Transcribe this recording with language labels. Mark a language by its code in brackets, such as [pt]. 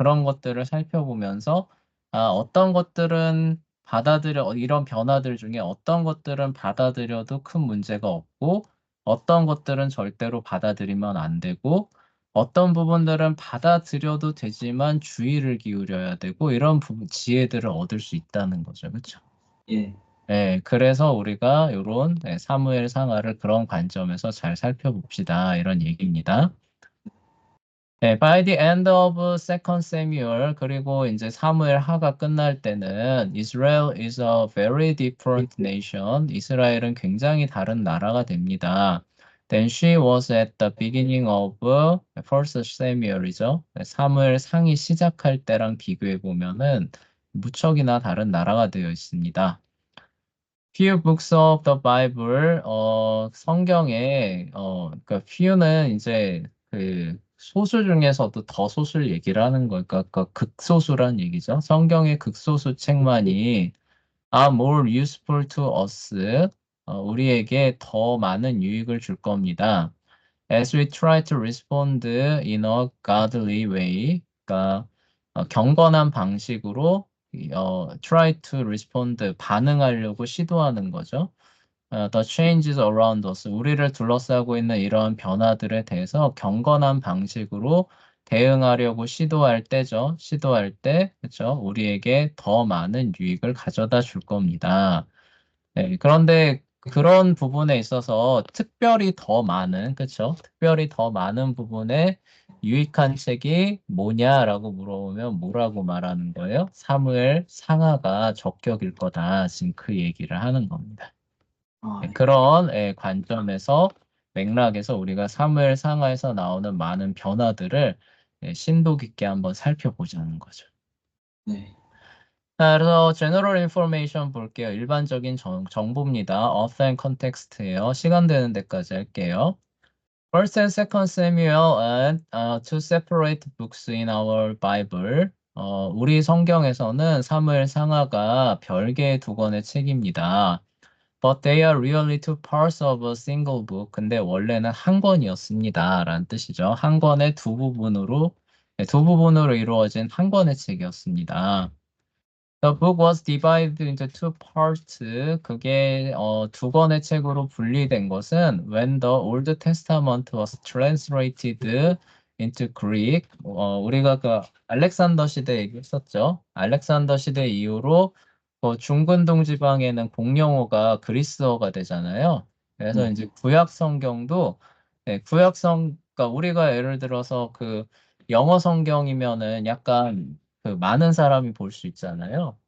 [ko] 그런 것들을 살펴보면서 어떤 것들은 이런 변화들 중에 어떤 것들은 받아들여도 큰 문제가 없고 어떤 것들은 절대로 받아들이면 안 되고 어떤 부분들은 받아들여도 되지만 주의를 기울여야 되고 이런 지혜들을 얻을 수 있다는 거죠. 그렇죠? 예. 그래서 우리가 요런 사무엘 상하를 그런 관점에서 잘 살펴봅시다. 이런 얘기입니다. [en] By the end of Second Samuel, [ko] 그리고 이제 사무엘 하가 끝날 때는 [en] Israel is a very different nation. [ko] 이스라엘은 굉장히 다른 나라가 됩니다. [en] Then she was at the beginning of First Samuel이죠. [ko] 사무엘 상이 시작할 때랑 비교해 보면은 무척이나 다른 나라가 되어 있습니다. [en] Few books of the Bible, [ko] 성경에, 그러니까 few는 이제 소수 중에서도 더 소수를 얘기를 하는 거니까, 그러니까 극소수란 얘기죠. 성경의 극소수 책만이 [en] are more useful to us, [ko] 우리에게 더 많은 유익을 줄 겁니다. [en] As we try to respond in a godly way, [ko] 그러니까 경건한 방식으로 [en] try to respond [ko] 반응하려고 시도하는 거죠. [en] The changes around us, [ko] 우리를 둘러싸고 있는 이러한 변화들에 대해서 경건한 방식으로 대응하려고 시도할 때죠. 시도할 때, 그렇죠? 우리에게 더 많은 유익을 가져다 줄 겁니다. 그런데 그런 부분에 있어서 특별히 더 많은, 그쵸? 특별히 더 많은 부분에 유익한 책이 뭐냐라고 물어보면 뭐라고 말하는 거예요? 사무엘 상하가 적격일 거다. 지금 그 얘기를 하는 겁니다. 네. 그런 관점에서 맥락에서 우리가 사무엘 상하에서 나오는 많은 변화들을 심도 깊게 한번 살펴보자는 거죠. 네. 자, 그래서 [en] general information [ko] 볼게요. 일반적인 정보입니다. [en] author and context예요. [ko] 시간 되는 데까지 할게요. [en] First and Second Samuel and two separate books in our Bible. [ko] 우리 성경에서는 사무엘 상하가 별개의 두 권의 책입니다. [en] But they are really two parts of a single book. [ko] 근데 원래는 한 권이었습니다. 라는 뜻이죠. 한 권의 두 부분으로 이루어진 한 권의 책이었습니다. [en] The book was divided into two parts. [ko] 그게 두 권의 책으로 분리된 것은 [en] when the Old Testament was translated into Greek. [ko] 우리가 그 알렉산더 시대 얘기했었죠. 알렉산더 시대 이후로 중근동 지방에는 공용어가 그리스어가 되잖아요. 그래서 네. 이제 구약 성경도 그러니까 우리가 예를 들어서 그 영어 성경이면은 약간 많은 사람이 볼 수 있잖아요.